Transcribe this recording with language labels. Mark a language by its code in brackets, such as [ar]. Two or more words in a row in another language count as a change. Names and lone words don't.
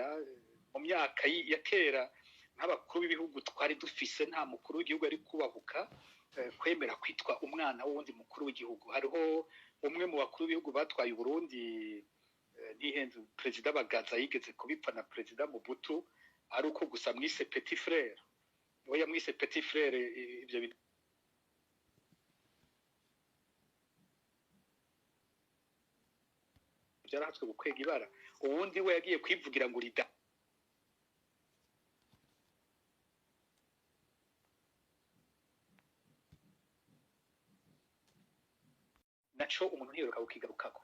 [rn] Mu myaka ya kera nk'abakuru b'ibihugu twari dufise, nta mukuru w'igihugu ari kubahuka kwemera kwitwa umwana w'uwundi mukuru w'igihugu. Hariho umwe mu bakuru b'ibihugu batwaye Burundi, ntihenze, Perezida Bagaza yigeze kubipfa na Perezida Mobutu, ari uko gusa mwise [fr] petit frère. [rn] we yamwise [fr] petit frère. [rn] Ibyo byarahatswe gukwega ibara. Ubundi we yagiye kwivugira ngo rida naco umuntu ntiyoruka kukigarukako.